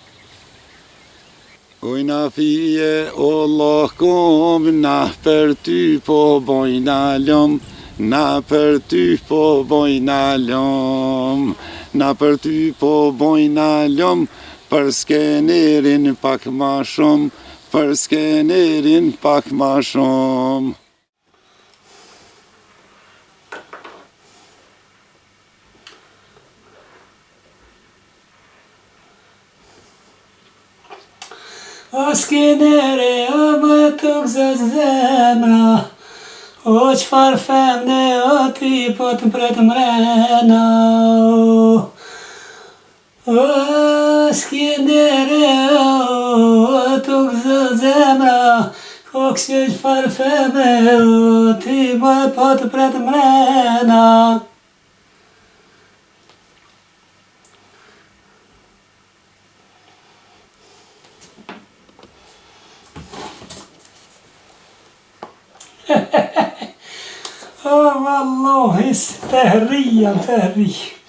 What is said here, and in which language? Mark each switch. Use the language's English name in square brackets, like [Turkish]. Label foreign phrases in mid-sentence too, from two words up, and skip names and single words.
[Albanian] Uj na fije, o Allah kom, na për ty po bojna lom, na për ty po bojna lom, na për ty po bojna lom, për skenerin pak ma shumë, për skenerin pak ma shumë. O skeneri, o më të gëzët zemra, o qfar femne, o ti po të pretë mrena. O skeneri, o të gëzët zemra, o kësë qfar femne, o ti po të pretë mrena. [Arabic] والله تهرية تهرية